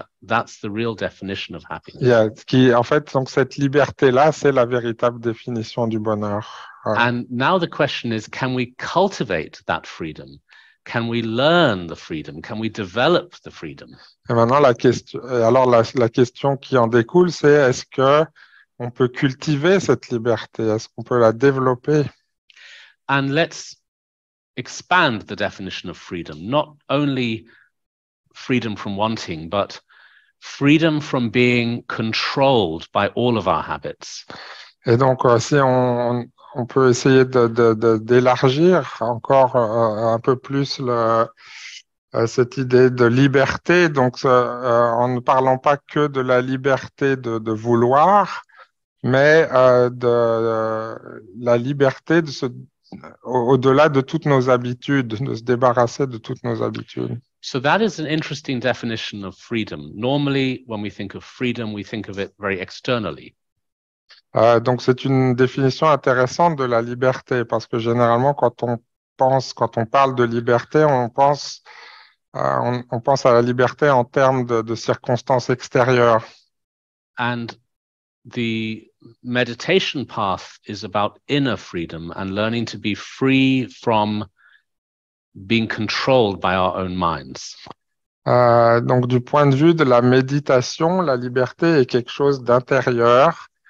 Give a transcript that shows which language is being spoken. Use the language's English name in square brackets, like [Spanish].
[English] That's the real definition of happiness. [French] Yeah, en fait, donc cette liberté-là, c'est la véritable définition du bonheur. [English] And now the question is, can we cultivate that freedom? Can we learn the freedom? Can we develop the freedom? [French] Et maintenant, la question qui en découle, c'est est-ce que on peut cultiver cette liberté? Est-ce qu'on peut la développer? [English] And let's expand the definition of freedom, not only freedom from wanting, but freedom from being controlled by all of our habits. [French] Et donc, si on peut essayer d'élargir encore un peu plus cette idée de liberté, donc en ne parlant pas que de la liberté de vouloir, mais de la liberté au-delà de toutes nos habitudes, de se débarrasser de toutes nos habitudes. [English] So that is an interesting definition of freedom. Normally, when we think of freedom, we think of it very externally. [French] Donc c'est une définition intéressante de la liberté, parce que généralement quand on parle de liberté, on pense à la liberté en termes de circonstances extérieures. [English] And the meditation path is about inner freedom and learning to be free from being controlled by our own minds. [French] Donc du point de vue de la méditation, la liberté est quelque chose d'intérieur.